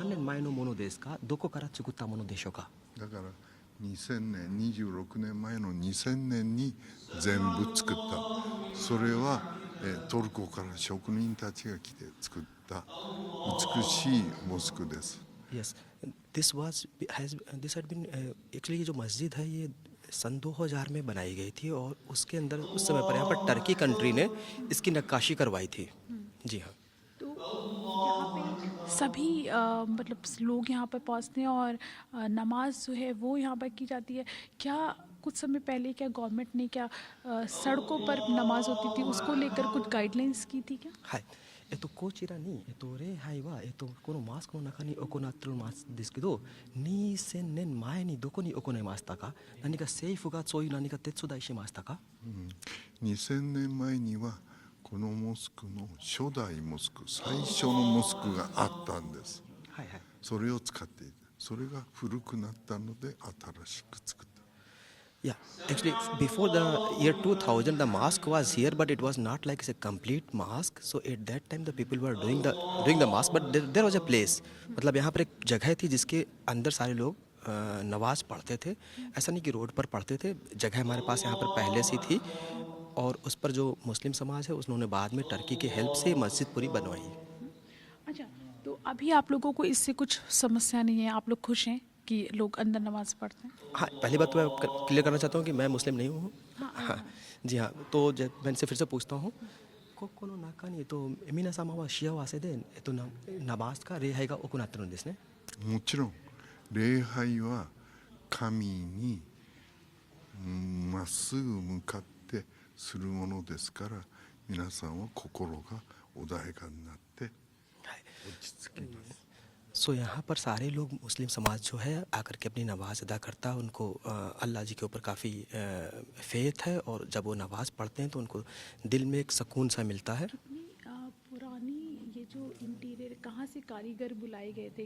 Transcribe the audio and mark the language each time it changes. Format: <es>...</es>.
<ja>ここの中にいろいろインテリアは何年前のものですか。どこから作ったものでしょうか。だから2000年26年前の2000年に全部作った。それはトルコから職人たちが来て作った美しいモスクです。</ja> <en>Yes, this had been actually</en> <hi>ये जो मस्जिद है ये सन 2000 में बनाई गई थी और उसके अंदर उस समय पर यहाँ पर टर्की कंट्री ने इसकी नक्काशी करवाई थी। जी हाँ। तो यहाँ पे सभी मतलब लोग यहाँ पर पहुँचते हैं और नमाज जो है वो यहाँ पर की जाती है। क्या कुछ समय पहले क्या गवर्नमेंट ने क्या सड़कों पर नमाज होती थी उसको लेकर कुछ गाइडलाइंस की थी क्या?</hi> <ja>はい。こちらに、礼拝は、このマスクの中に行っているんですけど、2000年前にどこに行いましたか。何か政府がそういう何か手伝いしましたか。 2000年前にはこのモスクの初代モスク、最初のモスクがあったんです。はいはい。それを使っていた。それが古くなったので新しく作った。</ja> <en>Yeah, actually, before the year 2000, the mosque was here, but it was not like a complete mosque. So at that time, the people were doing the mosque, but there was a place.</en> <hi>मतलब यहाँ पर एक जगह थी जिसके अंदर सारे लोग नमाज पढ़ते थे। ऐसा नहीं कि रोड पर पढ़ते थे, जगह हमारे पास यहाँ पर पहले से थी और उस पर जो मुस्लिम समाज है उन्होंने बाद में टर्की की हेल्प से मस्जिद पूरी बनवाई। अच्छा, तो अभी आप लोगों को इससे कुछ समस्या नहीं है? आप लोग खुश हैं कि लोग अंदर नमाज पढ़ते हैं? हाँ, पहली बात तो मैं क्लियर करना चाहता हूँ कि मैं मुस्लिम नहीं हूँ। हाँ जी हाँ, तो मैं इनसे फिर से पूछता हूँ,</hi> <ja>ここの中に皆様は幸せで、ナマズか礼拝が行ってるんですね。もちろん礼拝は神にまっすぐ向かってするものですから、皆さんは心が穏やかになって落ち着きます。</ja> <hi>सो यहाँ पर सारे लोग मुस्लिम समाज जो है आकर के अपनी नमाज़ अदा करता है। उनको अल्लाह जी के ऊपर काफ़ी फेथ है और जब वो नमाज़ पढ़ते हैं तो उनको दिल में एक सुकून सा मिलता है। कितनी पुरानी ये जो इंटीरियर, कहाँ से कारीगर बुलाए गए थे?</hi>